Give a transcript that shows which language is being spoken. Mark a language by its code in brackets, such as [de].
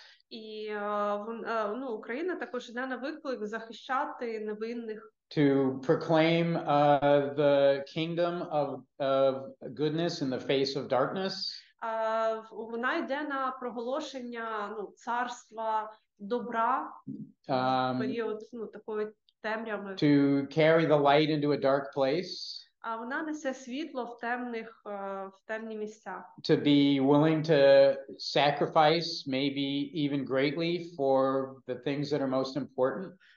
[uk] І Україна також йде на виклик захищати невинних. [en] To proclaim the kingdom of goodness in the face of darkness. [uk] Вона йде на проголошення царства добра в період такої темряви. [en] To carry the light into a dark place. [uk] Вона несе світло в темні місця. [en] To be willing to sacrifice, maybe even greatly, for the things that are most important.